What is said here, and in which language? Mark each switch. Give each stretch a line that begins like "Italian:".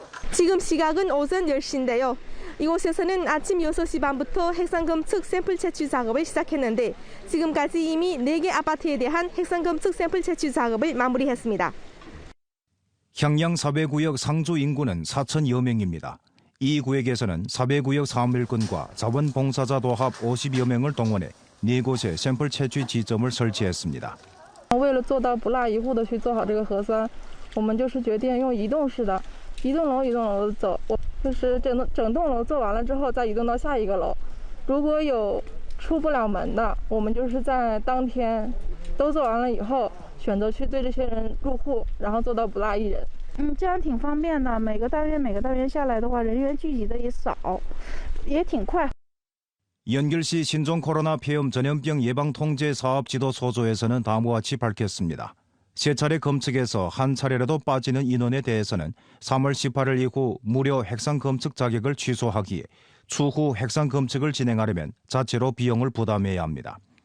Korean: 지금 시각은 오전 10시인데요. 이곳에서는 아침 6시 반부터 핵산 검측 샘플 채취 작업을 시작했는데 지금까지 이미 4개 아파트에 대한 핵산 검측 샘플 채취 작업을 마무리했습니다. 향양사회구역 상주 인구는 4천여 명입니다. 이 구역에서는 사회구역 사무일꾼과 자원봉사자 도합 50여 명을 동원해 4곳에 샘플 채취 지점을 설치했습니다.
Chinese: 为了做到不落一户的去做好这个核酸，我们就是决定用移动式的，一栋楼一栋楼的走，就是整栋楼做完了之后再移动到下一个楼。如果有出不了门的，我们就是在当天都做完了以后，选择去对这些人入户，然后做到不落一人。这样挺方便的。每个单元下来的话，人员聚集的也少，也挺快。
Korean: 연길시 신종 코로나 폐렴 전염병 예방 통제 사업 지도 소조에서는 다음과 같이 밝혔습니다. 3차례 검측에서 한 차례라도 빠지는 인원에 대해서는 3월 18일 이후 무료 핵산 검측 자격을 취소하기에 추후 핵산 검측을 진행하려면 자체로 비용을 부담해야 합니다.